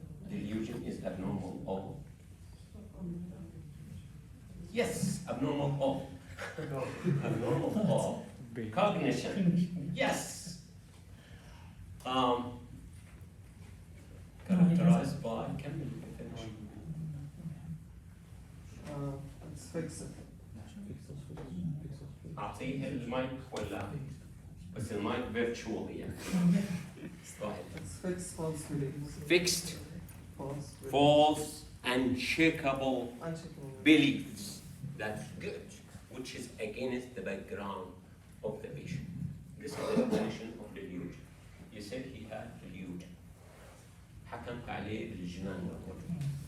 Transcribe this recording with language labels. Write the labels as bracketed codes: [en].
[en] Delusion is abnormal of. Yes, abnormal of. Abnormal of cognition. Yes. Characterized by [ar] كمل [en] definition. It's fixed. [ar] أعطيه المايك ولا بس المايك virtual يعني. [en] Go ahead. It's fixed false beliefs. Fixed, False beliefs. false, unshakable Uncheckable. beliefs. That's good, which is against the background of the patient. This is the definition of delusion. You said he had delusion. [ar] حكمت عليه بالجنان والرجل.